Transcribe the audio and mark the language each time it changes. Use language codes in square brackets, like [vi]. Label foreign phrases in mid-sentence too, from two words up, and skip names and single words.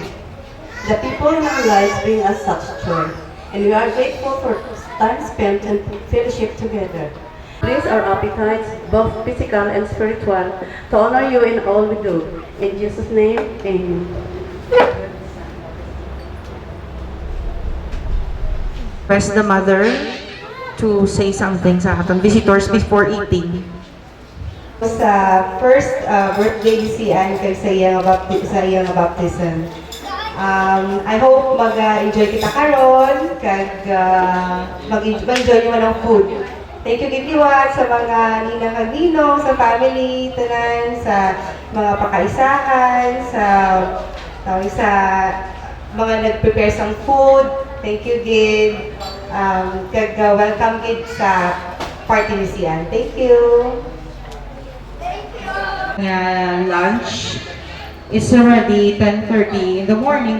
[en] The people in our lives bring us such joy, and we are grateful for time spent and fellowship together. Raise our appetites, both physical and spiritual, to honor you in all we do. In Jesus' name, amen. Request the mother to say something [hil] sa atong [en] visitors before eating. [hil] Sa [en] first birthday [hil] si Anne kay sa iyang baptism. I hope mag-enjoy kita karon kag mag-enjoy mo ng food. [en] Thank you [hil] gigiwat sa mga ninang kag ninong, sa family, tanan, sa mga pakaisahan, sa mga nag-prepare sang food. [en] Thank you gid. [hil] Kag welcome gid sa party ni si Anne. [en] Thank you. Lunch is already 10:30 in the morning.